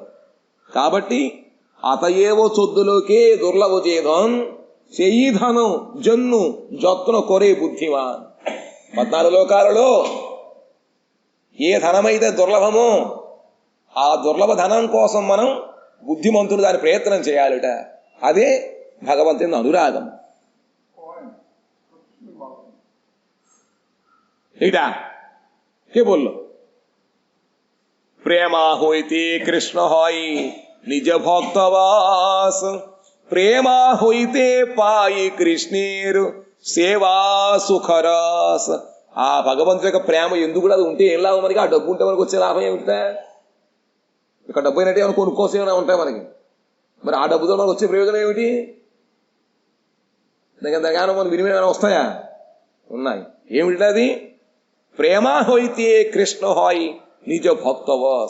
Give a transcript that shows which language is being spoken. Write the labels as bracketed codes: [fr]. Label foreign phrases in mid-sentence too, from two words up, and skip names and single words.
[bn] కాబట్టి অতএব চৌদ্দলোকে দুর্লভ সেই যেই ধন জন্য যতন করে বুদ্ধিমান. [te] 14 లోకాలలో ఏ ధనమైతే దుర్లభమో ఆ దుర్లభ ధనం కోసం మనం బుద్ధిమంతులు దాని ప్రయత్నం చేయాలిట. అదే భగవంతుని అనురాగం. [bn] এইটা কে বলল? প্রেমা হইতে কৃষ্ণ হয় নিজ ভক্তবাস, প্রেমা হইতে পাই কৃষ্ণের সেবা সুখরস। [te] ఆ భగవంతుడి యొక్క ప్రేమ ఎందుకు కూడా అది ఉంటే ఏం లాభం మనకి? ఆ డబ్బు ఉంటే మనకు వచ్చే లాభం ఏమిటా? ఇక్కడ డబ్బు అయినట్టు ఏమైనా కొనుక్కోసం ఏమైనా ఉంటాయి మనకి. మరి ఆ డబ్బుతో మనకు వచ్చే ప్రయోజనం ఏమిటి? దానికన్నా మన వినిమయం ఏమైనా వస్తాయా? ఉన్నాయి. ఏమిటి అది? [bn] প্রেমা হইতে কৃষ্ণ হয় নিজ ভক্তবশ.